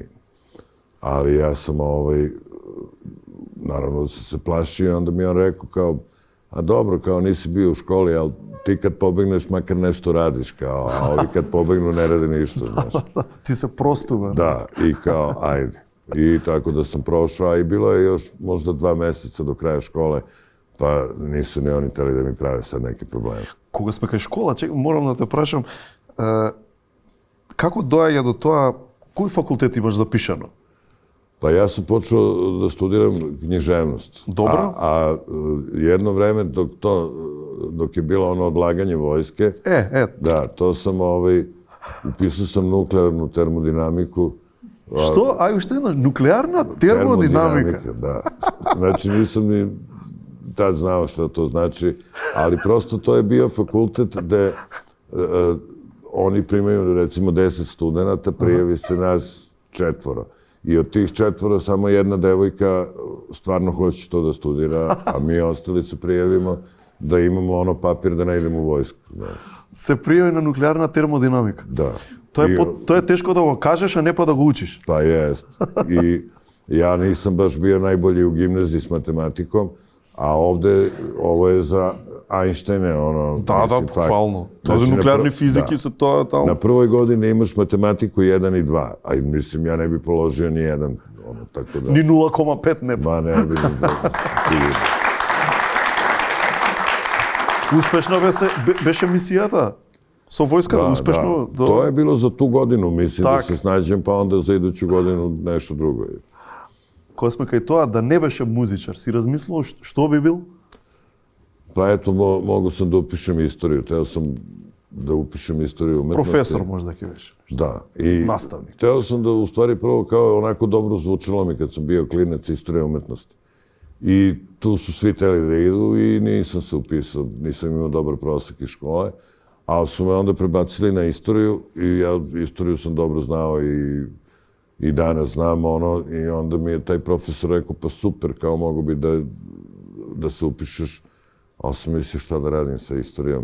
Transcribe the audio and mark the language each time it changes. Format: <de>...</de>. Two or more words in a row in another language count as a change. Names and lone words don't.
<sr>Ali ja sam, naravno da sam se plašio, onda mi je on rekao kao, a dobro, kao nisi bio u školi, ali ti kad pobegneš makar nešto radiš, kao, a ovi kad pobegnu ne rade ništa, znaš.</sr> <mk>Ти се простува.</mk> <sr>Da, i kao, ajde. I tako da sam prošao, a i bilo je još možda 2 meseca do kraja škole, pa nisu ni oni teli da mi prave sad neke probleme.</sr> <mk>Кога сме кај школа, морам да те прашам, како доаѓа до тоа, кој факултет имаш запишано?</mk> <sr>Pa ja sam počeo da studiram književnost. Dobro. A jedno vreme dok je bilo ono odlaganje vojske, da, to sam Upisao sam nuklearnu termodinamiku.</sr> <mk>Што? Ај, уште една нуклеарна термодинамика.</mk> <sr>Da. Znači, nisam ni tad znao šta to znači, ali prosto to je bio fakultet gde oni primaju, recimo, 10 studenta, prijavi se nas 4. I od tih 4 samo jedna devojka stvarno hoće to da studira, a mi ostali se prijavimo da imamo ono papir da ne idemo u vojsku. Znaš.</sr> <mk>Се пријави на нуклеарна термодинамика.</mk> <sr>Da.</sr> <mk>Тоа е тешко да го кажеш, а не па да го учиш.</mk> <sr>Pa jest. I ja nisam baš bio najbolji u gimnaziji s matematikom, a ovde, ovo je za Einsteine, ono... Da, bukvalno.</sr> <mk>Тоа за нуклеарни физики се тоа тамо.</mk> <sr>Na prvoj godini imaš matematiku 1 i 2, a mislim, ja ne bi položio ni jedan, ono, tako da... Ni 0,5 ne. Ma ne bi, sigurno.</sr> <mk>Успешно беше мисијата со војската, успешно.</mk> <sr>Da. To je bilo za tu godinu, mislim, da se snađem, pa onda za iduću godinu nešto drugo.</sr> <mk>Кога сме кај тоа, да не беше музичар, си размислувал што би бил?</mk> <sr>Pa eto, mogu sam da upišem istoriju. Teo sam da upišem istoriju umetnosti.</sr> <mk>Profesor možda ќе беше.</mk> <sr>Da. I nastavnik. Teo sam da, u stvari, prvo kao onako dobro zvučilo mi kad sam bio klinac istorija umetnosti. I tu su svi teli da idu i nisam se upisao, nisam imao dobar prosek iz škole, ali su me onda prebacili na istoriju i ja istoriju sam dobro znao i danas znam ono, i onda mi je taj profesor rekao, pa super, kao mogu bi da se upišeš, ali sam mislio šta da radim sa istorijom.</sr>